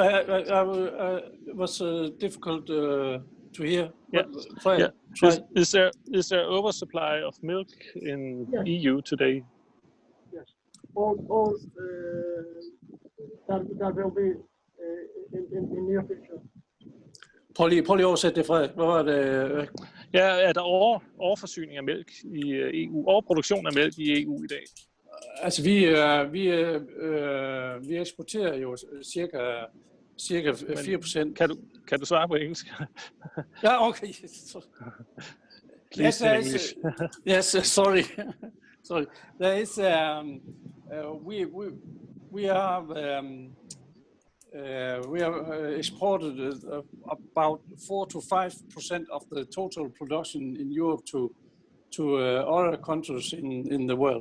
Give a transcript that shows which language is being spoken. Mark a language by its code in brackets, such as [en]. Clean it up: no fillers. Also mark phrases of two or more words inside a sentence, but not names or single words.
[en] So it was difficult to hear? Yeah. Try, Yeah. try. Is there oversupply of milk in Yes. EU today? Yes. Or that will be in near future. [da] Prøv lige at oversætte det, Frederik. Hvad var det? Ja, er der overforsyning af mælk i EU? Overproduktion af mælk i EU i dag? Altså, vi eksporterer jo cirka 4%. Kan du svare på engelsk? Ja, okay. [en] Please in English. Yes, sorry. Sorry. There is we have exported about 4 to 5% of the total production in Europe to other countries in the world.